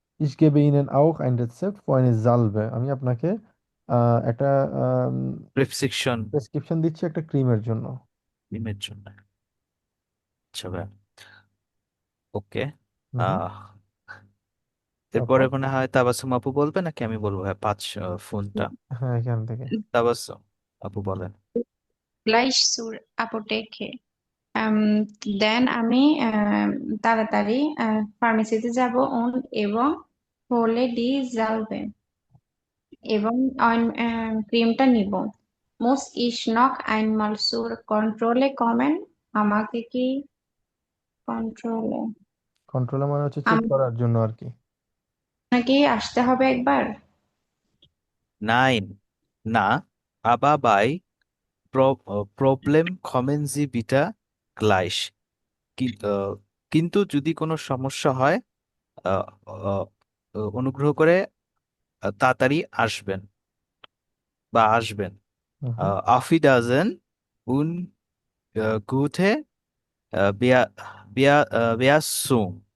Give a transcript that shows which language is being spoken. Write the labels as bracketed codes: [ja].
[de] Ich gebe Ihnen auch ein Rezept für eine Salbe. [bn] আমি আপনাকে একটা প্রেসক্রিপশন প্রেসক্রিপশন দিচ্ছি একটা ক্রিমের জন্য। ক্রিমের জন্য। আচ্ছা ভাই, ওকে। হুম। আহ এরপরে তারপর মনে হয় তাবাসসুম আপু বলবে নাকি আমি বলবো? ভাই ফোনটা হ্যাঁ, এখান থেকে। তাবাসসুম আপু বলেন। [de] Gleich zur Apotheke. [bn] দেন আমি তাড়াতাড়ি ফার্মেসিতে যাব এবং [de] হলে ডি জ্বালবে [bn] এবং ক্রিমটা নিব। [de] Muss ich noch einmal zur Kontrolle kommen? [bn] আমাকে কি কন্ট্রোলে কন্ট্রোলার মানে হচ্ছে চেক করার জন্য আর কি। আপনাকে আসতে হবে একবার? [de] Nein, না, aber bei Problem kommen Sie bitte gleich. [bn] কিন্তু যদি কোনো সমস্যা হয় আহ, আহ, অনুগ্রহ করে তাড়াতাড়ি আসবেন বা আসবেন। হুম। [de] Auf Wiedersehen und gute Bea- Besserung.